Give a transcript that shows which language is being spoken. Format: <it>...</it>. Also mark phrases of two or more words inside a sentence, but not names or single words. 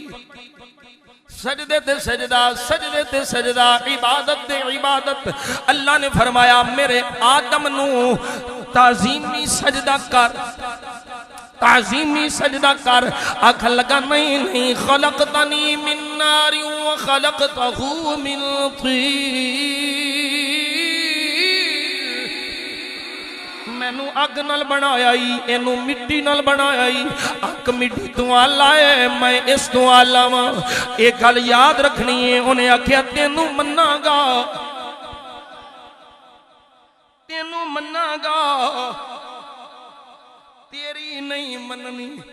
<pa>سجدے تے سجدہ، سجدے تے سجدہ، عبادت تے عبادت. اللہ نے فرمایا میرے آدم نوں تعظیمی سجدہ کر، تعظیمی سجدہ کر. آکھ لگا نہیں نہیں,</pa> <ar>خلقتني من نار وخلقته من طين.</ar> <pa>مینوں اگ نال بنایا ہی، اینوں مٹی نال بنایا ہی، اگ مٹی تو اعلیٰ ہے، میں اس تو اعلیٰ وا. ایک گل یاد رکھنی ہے، انہیں آکھیا تینوں منناگا، تینوں منناگا، تیری نہیں مننی.</pa>